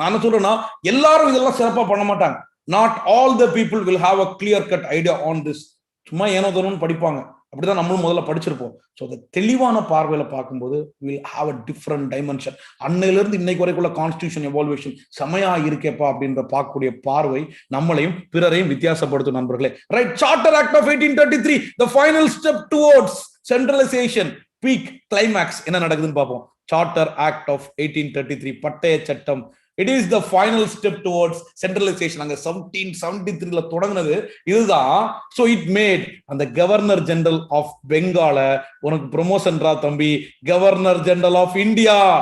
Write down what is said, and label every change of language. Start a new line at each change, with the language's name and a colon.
Tamil: நான் என்ன சொல்றேன்னா, எல்லாரும் இதெல்லாம் சிறப்பா பண்ண மாட்டாங்க.
English: Not all the people will have a clear cut idea on this.
Tamil: சும்மா ஏனோ தோணுன்னு படிப்பாங்க, அப்படிதான் நம்மளும் முதல்ல படிச்சிருப்போம். ஸோ அதை தெளிவான பார்வையில பார்க்கும்போது
English: Will have a different dimension.
Tamil: அன்னையில இருந்து இன்னைக்கு வரைக்குள்ள கான்ஸ்டிடியூஷன் எவால்வேஷன் செமையா இருக்கேப்பா அப்படின்ற பார்க்கக்கூடிய பார்வை நம்மளையும் பிறரையும் வித்தியாசப்படுத்தும் நண்பர்களே.
English: Right, charter act of 1833, the final step towards centralization, peak climax.
Tamil: என்ன நடக்குதுன்னு பார்ப்போம். சார்ட்டர் ஆக்ட் ஆஃப் 1833, பட்டய சட்டம்.
English: It is the final step towards centralization.
Tamil: அங்க 1773ல தொடங்கினது இதுதான்.
English: so it made அந்த governor general of பெங்கால
Tamil: உனக்கு ப்ரொமோஷன்ரா தம்பி,
English: Governor general of India.